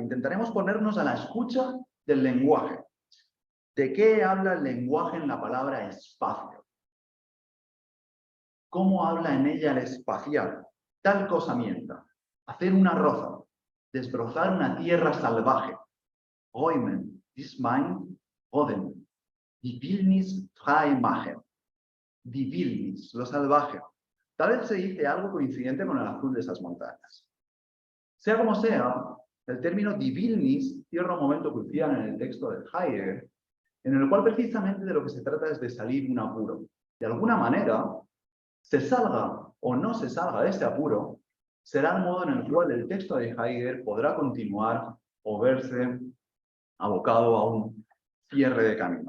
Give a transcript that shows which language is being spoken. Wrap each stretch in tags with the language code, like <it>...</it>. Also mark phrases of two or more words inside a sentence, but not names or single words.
<es>Intentaremos ponernos a la escucha del lenguaje. ¿De qué habla el lenguaje en la palabra espacio? ¿Cómo habla en ella el espacial? Tal cosa mienta. Hacer una roza. Desbrozar una tierra salvaje.</es> <de>Räumen, dies mein, Roden. Die Wildnis frei machen. Die Wildnis,</de> <es>lo salvaje. Tal vez se dice algo coincidente con el azul de esas montañas. Sea como sea, el término</es> <de>die Wildnis</de> <es>cierra un momento crucial en el texto de Heidegger, en el cual precisamente de lo que se trata es de salir un apuro. De alguna manera, se salga o no se salga de ese apuro, será el modo en el cual el texto de Heidegger podrá continuar o verse abocado a un cierre de camino.</es>